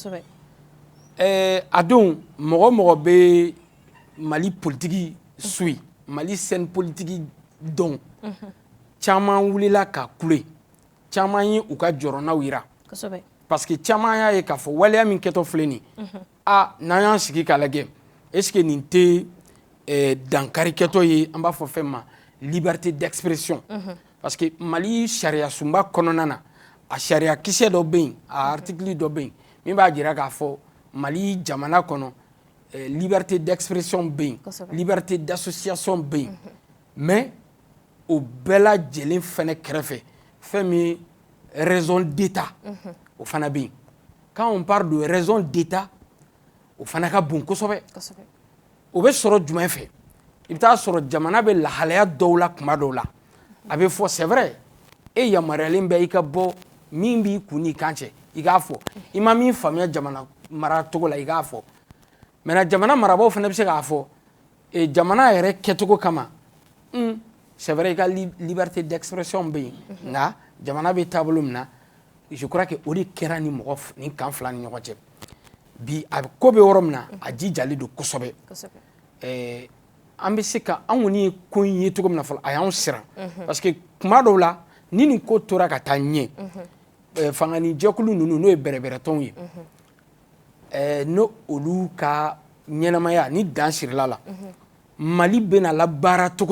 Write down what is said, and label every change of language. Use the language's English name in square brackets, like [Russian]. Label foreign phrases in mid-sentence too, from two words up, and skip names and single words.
[Bambara] a don mɔgɔ mɔgɔ bɛ Mali [French] politique suit Mali scène politique [Bambara] dɔn caman wulila ka kule caman ye u ka jɔrɔnaw yira [French] parce que [Bambara] caman y'a ye k'a fɔ waleya min kɛtɔ filɛ nin n'an y'an sigi k'a lajɛ [French] est ce que [Bambara] nin tɛ dankari kɛtɔ ye an b'a fɔ fɛn ma [French] liberté d'expression parce que [Bambara] Mali sariya sunba kɔnɔna na a sariya kisɛ dɔ bɛ yen a article dɔ bɛ yen min b'a jira k'a fɔ Mali jamana kɔnɔ [French] liberté d'expression [Bambara] bɛ yen [French] liberté d'association [Bambara] bɛ yen mais o bɛɛ lajɛlen fɛnɛ kɛrɛfɛ fɛn min [French] raison d'état [Bambara] o fana bɛ yen [French] quand on parle de raison d'état [Bambara] o fana ka bon kosɛbɛ o bɛ sɔrɔ jumɛn fɛ i bɛ taa sɔrɔ jamana bɛ lahalaya dɔw la tuma dɔw la a bɛ fɔ [French] c'est vrai [Bambara] e yamaruyalen bɛ i ka bɔ min b'i kun n'i kan cɛ i k'a fɔ i ma min faamuya jamana mara cogo la i k'a fɔ maintenant jamana marabaaw fana bɛ se k'a fɔ jamana yɛrɛ kɛcogo kama [French] c'est vrai [Bambara] i ka [French] liberté d'expression [Bambara] bɛ yen nka jamana bɛ taabolo min na [French] je crois que [Bambara] o de kɛra ni kan fila ni ɲɔgɔn cɛ bi a ko bɛ yɔrɔ min na a jijalen don kosɛbɛ an bɛ se ka an kɔni ye ko in ye cogo min na fɔlɔ a y'anw siran [French] parce que [Bambara] kuma dɔw la ni nin ko tora ka taa ɲɛ fangani jɛkulu ninnu n'o ye bɛrɛbɛrɛtɔnw ye n'o olu ka ɲɛnamaya ni dan sirila la Mali bɛna labaara cogo